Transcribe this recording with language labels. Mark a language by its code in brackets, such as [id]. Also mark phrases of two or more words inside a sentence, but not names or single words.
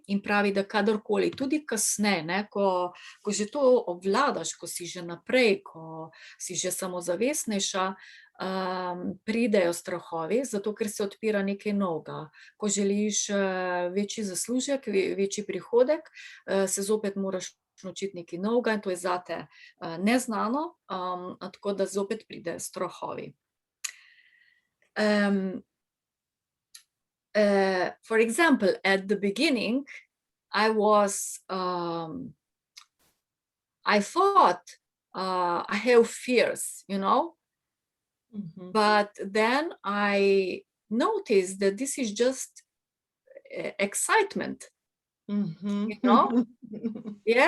[sl] In pravi, da kadarkoli, tudi kasneje, ko že to obvladaš, ko si že naprej, ko si že samozavestnejša, pridejo strahovi, zato ker se odpira nekaj novega. Ko želiš večji zaslužek, večji prihodek, se zopet moraš naučiti nekaj novega in to je zate neznano, tako da zopet pridejo strahovi. [en] For example, at the beginning, I thought I have fears, but then I noticed that this is just excitement, Yeah?